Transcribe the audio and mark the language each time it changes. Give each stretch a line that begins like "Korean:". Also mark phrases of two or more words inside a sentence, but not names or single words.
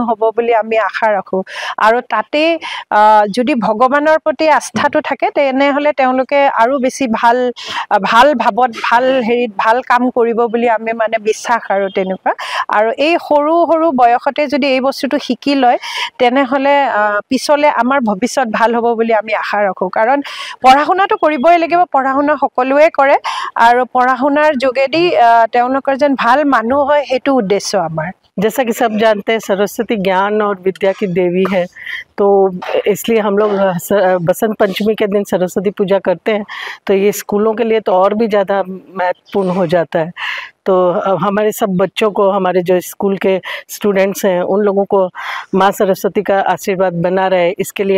Assamese: হ'ব বুলি আমি আশা ৰাখোঁ আৰু তাতেই যদি ভগৱানৰ প্ৰতি আস্থাটো থাকে তেনেহ'লে তেওঁলোকে আৰু বেছি ভাল ভাৱত ভাল হেৰিত ভাল কাম কৰিব বুলি আমি মানে বিশ্বাস আৰু তেনেকুৱা আৰু এই সৰু সৰু বয়সতে যদি এই বস্তুটো শিকি লয় তেনেহ'লে পিছলৈ আমাৰ ভৱিষ্যত ভাল হ'ব বুলি আমি আশা ৰাখোঁ কাৰণ পঢ়া শুনাটো কৰিবই লাগিব পঢ়া শুনা সকলোৱে কৰে আৰু পঢ়া শুনাৰ যোগেদি তেওঁলোকৰ যেন ভাল মানুহ হয় সেইটো উদ্দেশ্য আমাৰ
Hindi: जैसा कि सब जानते हैं सरस्वती ज्ञान और विद्या की देवी है तो इसलिए हम लोग बसंत पंचमी के दिन सरस्वती पूजा करते हैं तो ये स्कूलों के लिए तो और भी ज़्यादा महत्वपूर्ण हो जाता है तो हमारे सब बच्चों को हमारे जो स्कूल के स्टूडेंट्स हैं उन लोगों को माँ सरस्वती का आशीर्वाद बना रहे इसके लिए